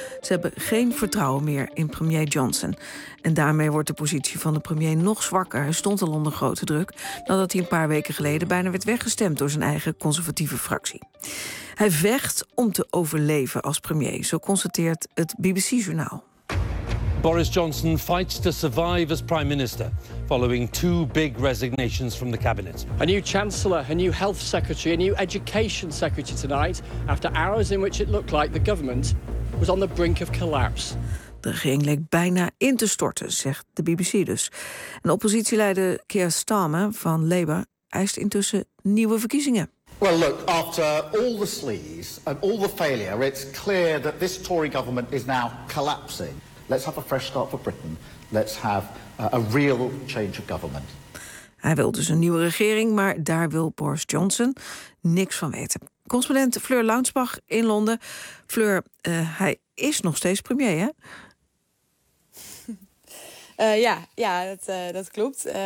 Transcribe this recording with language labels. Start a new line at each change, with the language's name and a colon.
Dutch: Ze hebben geen vertrouwen meer in premier Johnson. En daarmee wordt de positie van de premier nog zwakker. Hij stond al onder grote druk nadat hij een paar weken geleden bijna werd weggestemd door zijn eigen conservatieve fractie. Hij vecht om te overleven als premier, zo constateert het BBC-journaal.
English: Boris Johnson fights to survive as prime minister following 2 big resignations from the cabinet. A new chancellor, a new health secretary, a new education secretary tonight after hours in which it looked like the government was on the brink of collapse.
Dutch: De regering leek bijna in te storten, zegt de BBC dus. En oppositieleider Keir Starmer van Labour eist intussen nieuwe verkiezingen.
English: Well, look, after all the sleaze and all the failure, it's clear that this Tory government is now collapsing. Let's have a fresh start for Britain. Let's have a real change of government.
Dutch: Hij wil dus een nieuwe regering, maar daar wil Boris Johnson niks van weten. Correspondent Fleur Launsbach in Londen. Fleur, hij is nog steeds premier, hè? Dat klopt.